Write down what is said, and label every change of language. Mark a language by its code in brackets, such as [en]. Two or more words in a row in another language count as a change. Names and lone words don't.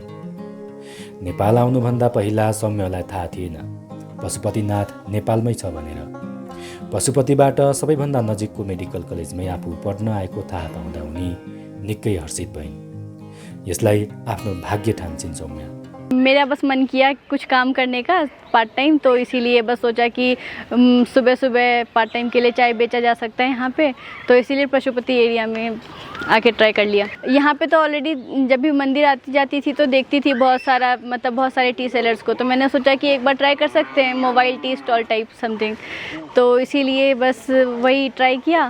[ne] नेपाल आउनुभन्दा पहिला सौम्यालाई थाहा थिएन पशुपतिनाथ नेपालमै छ भनेर। पशुपतिबाट सबैभन्दा नजिकको मेडिकल कलेजमै आफू पढ्न आएको थाहा पाउँदा उनी निकै हर्षित भइन्। यसलाई आफ्नो भाग्य ठान्छिन् सौम्या। [hi] मेरा बस मन किया कुछ काम करने का [en] part time, [hi] तो इसीलिए बस सोचा कि सुबह सुबह [en] part time [hi] के लिए चाय बेचा जा सकता है यहाँ पे, तो इसीलिए पशुपति एरिया में आके ट्राई कर लिया। यहाँ पे तो ऑलरेडी जब भी मंदिर आती जाती थी तो देखती थी बहुत सारे [en] tea sellers [hi] को, तो मैंने सोचा कि एक बार ट्राई कर सकते हैं, [en] mobile tea stall type something, [hi] तो इसीलिए बस वही ट्राई किया।